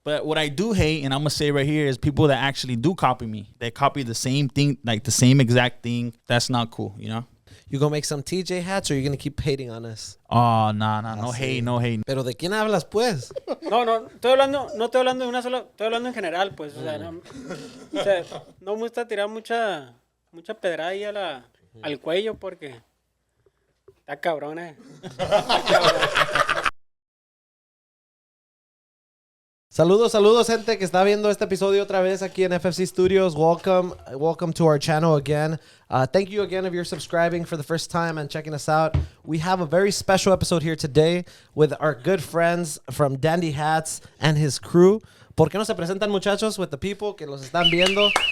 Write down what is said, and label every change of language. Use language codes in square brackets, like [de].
[en] But what I do hate, and I'm gonna say right here, is people that actually do copy me. They copy the same thing, like the same exact thing. That's not cool, you know. You gonna make some TJ hats, or you gonna keep hating on us? Oh, no hate, no hate. [es] Pero ¿de quién hablas, pues? No, no estoy hablando de una sola, estoy hablando en general, pues, o sea, no me gusta tirar mucha pedrada ahí al cuello porque está cabrón, Saludos, gente que está viendo este episodio otra vez aquí en FFC Studios. [en] Welcome to our channel again. Thank you again if you're subscribing for the first time and checking us out. We have a very special episode here today with our good friends from Dandy Hats and his crew. [es] ¿Por qué no se presentan, muchachos, [en] with the people [es] que los están viendo?